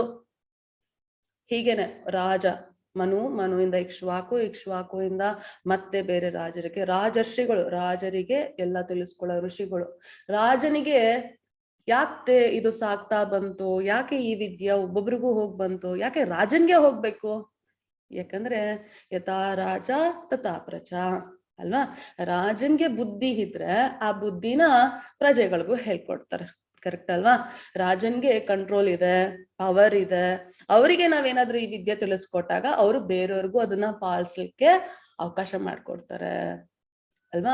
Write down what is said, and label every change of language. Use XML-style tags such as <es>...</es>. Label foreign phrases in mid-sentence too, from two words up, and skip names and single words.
<kn>ಹೀಗೇನೆ ರಾಜ ಮನುವಿಂದ ಇಕ್ಷ್ವಾಕುವಿಂದ ಮತ್ತೆ ಬೇರೆ ರಾಜರ್ಷಿಗಳು, ರಾಜರಿಗೆ ಎಲ್ಲ ತಿಳಿಸ್ಕೊಳ್ಳೋ ಋಷಿಗಳು. ರಾಜನಿಗೆ ಯಾಕೆ ಇದು ಸಾಕ್ತಾ ಬಂತು? ಯಾಕೆ ಈ ವಿದ್ಯೆ ಒಬ್ಬೊಬ್ರಿಗೂ ಹೋಗ್ ಬಂತು? ಯಾಕೆ ರಾಜನ್ಗೆ ಹೋಗ್ಬೇಕು? ಯಾಕಂದ್ರೆ</kn> <sa>ಯಥಾ ರಾಜ ತಥಾ ಪ್ರಜಾ</sa> <kn>ಅಲ್ವಾ. ರಾಜನ್ಗೆ ಬುದ್ಧಿ ಇದ್ರೆ ಆ ಬುದ್ಧಿನ ಪ್ರಜೆಗಳಿಗೂ ಹೇಳ್ಕೊಡ್ತಾರೆ. ಕರೆಕ್ಟ್ ಅಲ್ವಾ? ರಾಜನ್ಗೆ ಕಂಟ್ರೋಲ್ ಇದೆ, ಪವರ್ ಇದೆ. ಅವರಿಗೆ ನಾವೇನಾದ್ರೂ ಈ ವಿದ್ಯೆ ತಿಳಿಸ್ಕೊಟ್ಟಾಗ ಅವರು ಬೇರೆಯವ್ರಿಗೂ ಅದನ್ನ ಪಾಲಿಸ್ಲಿಕ್ಕೆ ಅವಕಾಶ ಮಾಡ್ಕೊಡ್ತಾರೆ ಅಲ್ವಾ.</kn>